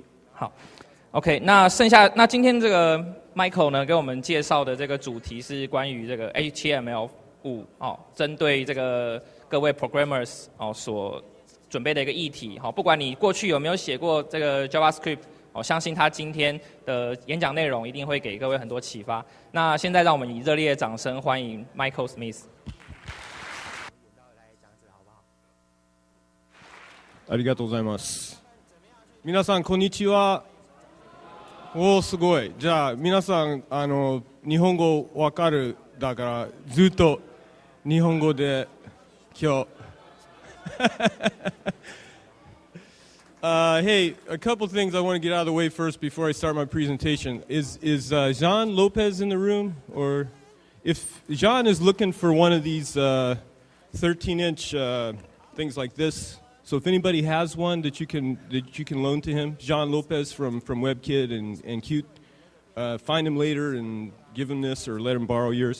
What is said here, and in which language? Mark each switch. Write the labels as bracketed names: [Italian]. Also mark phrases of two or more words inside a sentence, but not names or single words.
[Chinese] 好 ，OK， 那今天这个 Michael 呢，给我们介绍的这个主题是关于这个 HTML5 针对这个各位 programmers 所准备的一个议题。不管你过去有没有写过这个 JavaScript， 相信他今天的演講內容一定會給各位很多啟發。那現在讓我們以熱烈的掌聲歡迎 Michael Smith。 [Japanese] ありがとうございます。皆さんこんにちは。おーすごい。じゃあ皆さん日本語わかるだからずっと日本語で今日。 [English] Hey, a couple things I want to get out of the way first before I start my presentation. Is Jean Lopez in the room? Or if Jean is looking for one of these 13-inch things like this, so if anybody has one that you can loan to him, Jean Lopez from WebKit and Qt, find him later and give him this or let him borrow yours.